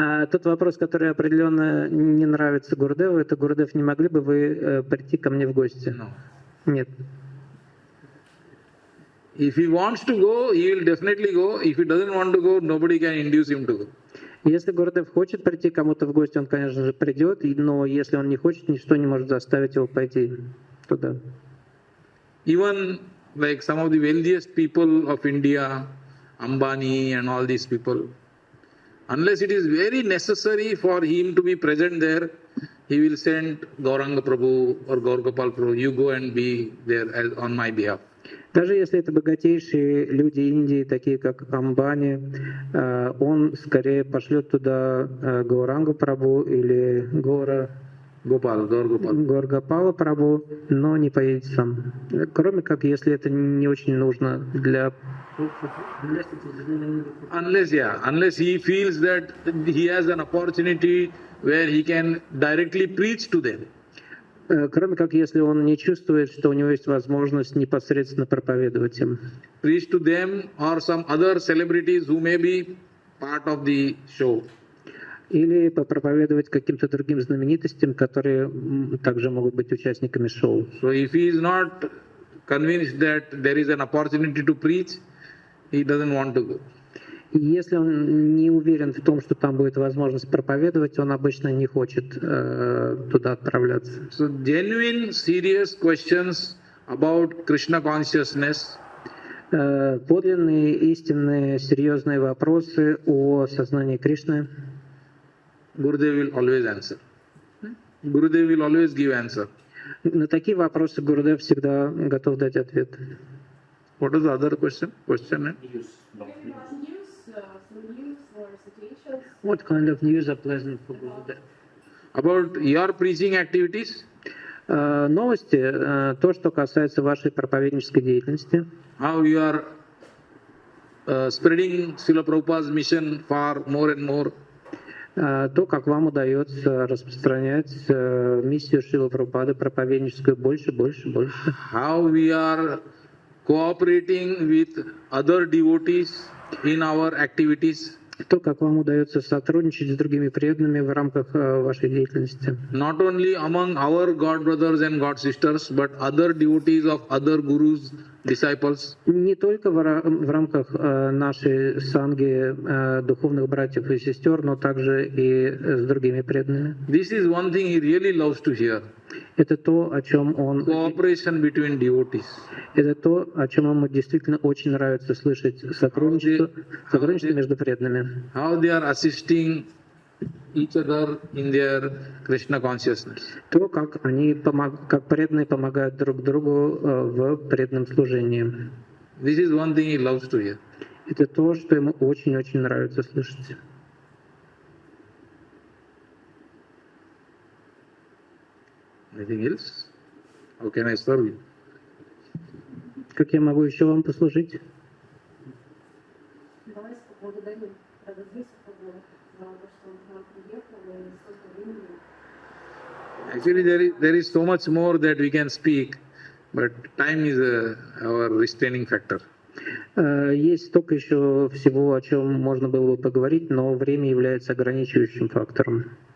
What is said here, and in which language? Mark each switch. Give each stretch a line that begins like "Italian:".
Russian: Тот вопрос, который определенно не нравится Гурудеву, это: Гурудев, не могли бы вы прийти ко мне в гости?
English: No.
Russian: Нет.
English: If he wants to go, he will definitely go. If he doesn't want to go, nobody can induce him to go.
Russian: Если Гурудев хочет прийти кому-то в гости, он, конечно же, придет, но если он не хочет, ничто не может заставить его пойти туда.
English: Even like some of the wealthiest people of India, Ambani and all these people, unless it is very necessary for him to be present there, he will send Gauranga Prabhu or Gaurgopal Prabhu, you go and be there on my behalf.
Russian: Даже если это богатейшие люди Индии, такие как Амбани, он скорее пошлет туда Гаурангу Прабху или Горгопала Прабху, но не поедет сам. Кроме как, если это не очень нужно для...
English: Unless he feels that he has an opportunity where he can directly preach to them.
Russian: Кроме как, если он не чувствует, что у него есть возможность непосредственно проповедовать им.
English: Preach to them or some other celebrities who may be part of the show.
Russian: Или попроповедовать каким-то другим знаменитостям, которые также могут быть участниками шоу.
English: So if he is not convinced that there is an opportunity to preach, he doesn't want to go.
Russian: Если он не уверен в том, что там будет возможность проповедовать, он обычно не хочет туда отправляться.
English: So genuine, serious questions about Krishna consciousness
Russian: Подлинные, истинные, серьезные вопросы о сознании Кришны
English: Gurudev will always answer. Gurudev will always give answer.
Russian: на такие вопросы Гурудев всегда готов дать ответ.
English: What is the other question? Maybe about news, some news or situations. What kind of news are pleasant for Gurudev? About your preaching activities?
Russian: Новости, то, что касается вашей проповеднической деятельности.
English: How you are spreading Srila Prabhupada's mission far more and more.
Russian: То, как вам удается распространять миссию Шрилы Прабхупады проповедническую больше, больше, больше.
English: How we are cooperating with other devotees in our activities.
Russian: То, как вам удается сотрудничать с другими преданными в рамках вашей деятельности.
English: Not only among our God brothers and God sisters, but other devotees of other gurus, disciples.
Russian: Не только в рамках нашей санги духовных братьев и сестер, но также и с другими преданными.
English: This is one thing he really loves to hear.
Russian: Это то, о чем он...
English: Cooperation between devotees.
Russian: Это то, о чем ему действительно очень нравится слышать, сотрудничество между преданными.
English: How they are assisting each other in their Krishna consciousness.
Russian: То, как как преданные помогают друг другу в преданном служении.
English: This is one thing he loves to hear.
Russian: Это то, что ему очень-очень нравится слышать.
English: Anything else? How can I serve you?
Russian: Как я могу еще вам послужить? Давайте поблагодарим Радха Дьюти Прабху за то, что он к нам приехал и столько времени.
English: Actually, there is so much more that we can speak, but time is our restraining factor.
Russian: Есть столько еще всего, о чем можно было бы поговорить, но время является ограничивающим фактором.